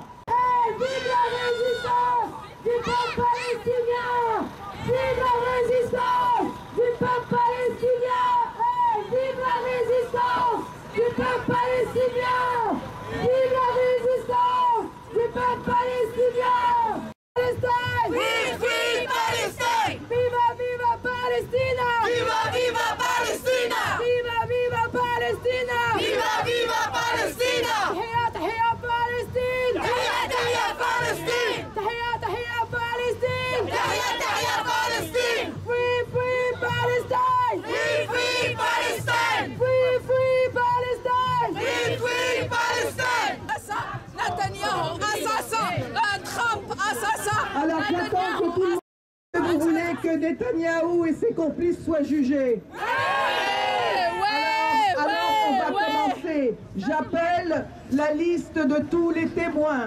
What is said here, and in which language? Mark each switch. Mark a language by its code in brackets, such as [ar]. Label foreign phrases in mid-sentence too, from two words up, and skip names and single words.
[fr] Et vive la résistance du peuple palestinien. Vive la résistance du peuple palestinien. Et vive la résistance du peuple palestinien. Vive la résistance du peuple palestinien. Palestine! [en] Free, free Palestine! [es] Viva, viva Palestina! Viva, viva Palestina! Viva, viva Palestina! Viva, viva Palestina! [ar] تحية تحية فلسطين! تحية تحية فلسطين! تحية تحية فلسطين! تحية تحية فلسطين! [en] Free, free Palestine! Free, free Palestine! Free, free Palestine! Free, free Palestine! [fr] Netanyahou, assassin! Trump, assassin! Alors j'attends que tout le monde, vous voulez que Netanyahou et ses complices soient jugés. Alors on va commencer. J'appelle la liste de tous les témoins.